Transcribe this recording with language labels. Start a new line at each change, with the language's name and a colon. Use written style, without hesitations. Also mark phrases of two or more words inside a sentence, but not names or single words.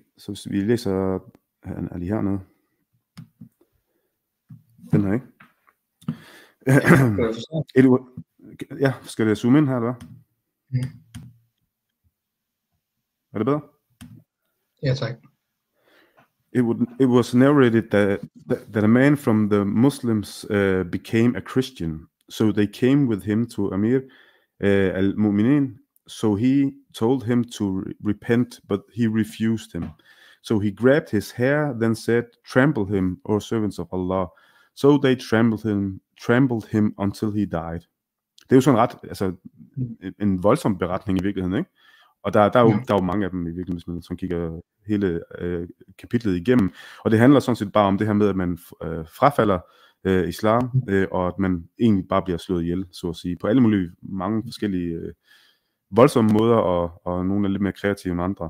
Danish: Så vi læser lige hernede. Den her, ikke? Ja, skal det zoome ind her, eller hvad? Er det bedre? Ja, tak.
English: It was narrated that a man from the Muslims became a Christian, so they came with him to Amir al-Mu'minin, so he told him to repent, but he refused him. So he grabbed his hair, then said, "Trample him, O servants of Allah." So they trampled him until he died.
Danish: Det er jo sådan ret, altså en voldsom beretning i virkeligheden, ikke? Og der er jo mange af dem i virkeligheden, hvis man kigger hele kapitlet igennem. Og det handler sådan set bare om det her med, at man frafalder islam, og at man egentlig bare bliver slået ihjel, så at sige, på alle mulige mange forskellige voldsomme måder, og nogle er lidt mere kreative end andre.